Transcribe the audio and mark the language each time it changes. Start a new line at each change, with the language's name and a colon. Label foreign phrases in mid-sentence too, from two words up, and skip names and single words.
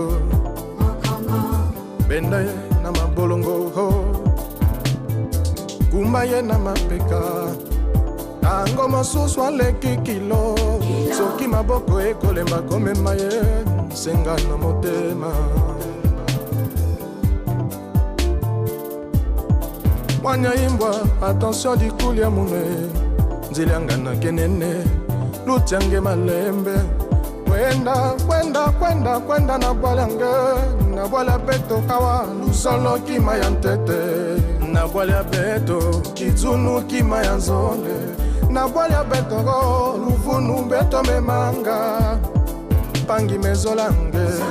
Lingala: benda ye na mabolongo kumba ye na mapeka tango mosusu aleki kilo soki maboko ekolemba komema ye senga na motema
Kongo: mwanya imbwa attention dikuli ya mune nzili yanga kenene lutiange malembe kwenda na bwalange na bwala beto kawa lusolo kima ya ntete na bwala beto kizunu kima ya nzole na bwala beto luvunu beto memanga pangi mezolange